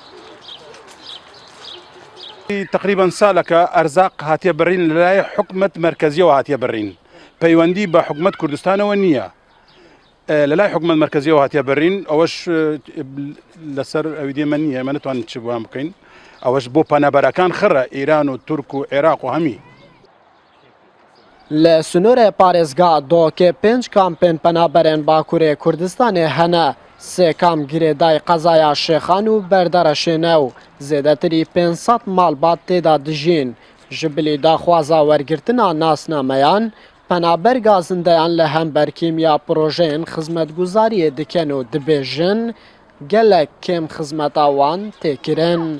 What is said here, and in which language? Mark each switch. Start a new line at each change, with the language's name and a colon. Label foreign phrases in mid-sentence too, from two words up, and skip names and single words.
Central Kurdish: تقریبا سالەکە ئەرزاق هاتیە بڕین لەلای حکومەت مرکزیەوە هاتیە بڕین، پەیوەندی بە حکومەت کوردستانەوە نییە، لەلای حکومەت مرکزیەوە هاتیە بڕین، ئەوەش لەسەر ئەوی دێمە نییە، ئێمە نەتوانین چ بووان بکەین، ئەوەش بۆ پەنەبەرەکان خڕە ئێران و تورک و عێراق و هەمی.
Kurdish: Li Sunûrê Parêzgeha Dokê 5 kampên penaberên Bakurê Kurdistanê hene. 3 kam girêdayî qezaya Şêxan û berdereşê new. Zêdetirî 500 malbat têda dijîn. Ji bilî daxwaza wergirtina nasnameyan, penaberga zindeyan li hemberkîmiya projeyên xizmetguzariyê dikin û dibêjin gelek kêm xizmeta wan têkirin.